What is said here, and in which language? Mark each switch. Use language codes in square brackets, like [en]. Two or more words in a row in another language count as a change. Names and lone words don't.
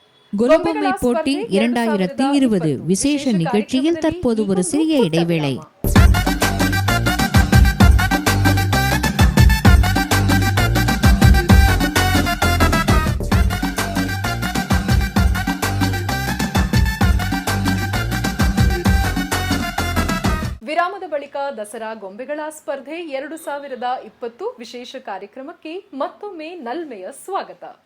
[ta] கொலுபொம்மை போட்டி 2020 விசேஷ நிகழ்ச்சியில் தற்போது ஒரு சிறிய இடைவேளை. [kn] ವಿರಾಮದ ಬಳಿಕ ದಸರಾ ಗೊಂಬೆಗಳ ಸ್ಪರ್ಧೆ 2020 ವಿಶೇಷ ಕಾರ್ಯಕ್ರಮಕ್ಕೆ ಮತ್ತೊಮ್ಮೆ ನಲ್ಮೆಯ ಸ್ವಾಗತ.